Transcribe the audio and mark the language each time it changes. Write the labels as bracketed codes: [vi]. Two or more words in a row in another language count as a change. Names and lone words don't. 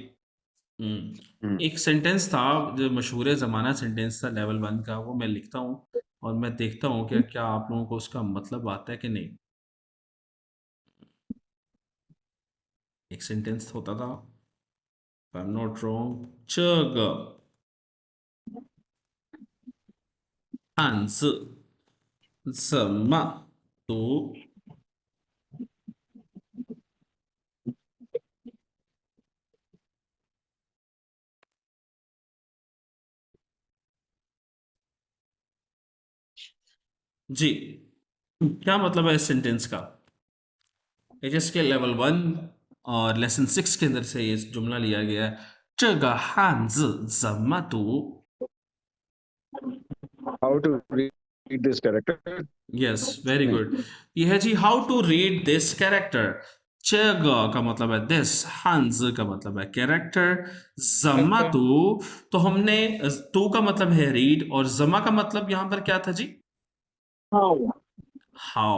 [hi] एक सेंटेंस था जो मशहूर ज़माना सेंटेंस था लेवल 1 का, वो मैं लिखता हूँ और मैं देखता हूँ कि क्या आप लोगों को उसका मतलब आता है कि नहीं। एक सेंटेंस होता था, [en] I am not wrong, [zh] 这个汉字怎么读？ [hi] जी, क्या मतलब है इस सेंटेंस का? एचएस के लेवल 1 और लेसन 6 के अंदर से ये जुमला लिया गया है, [zh] 这个汉字怎么读? [en] How to read this character? Yes, very good. [hi] ये है जी [en] how to read this character. [hi] 这个 का मतलब है दिस, 汉字 का मतलब है कैरेक्टर, [zh] 怎么 读 [hi] तो हमने तू का मतलब है रीड और ज़म्मा का मतलब यहाँ पर क्या था जी? हाउ।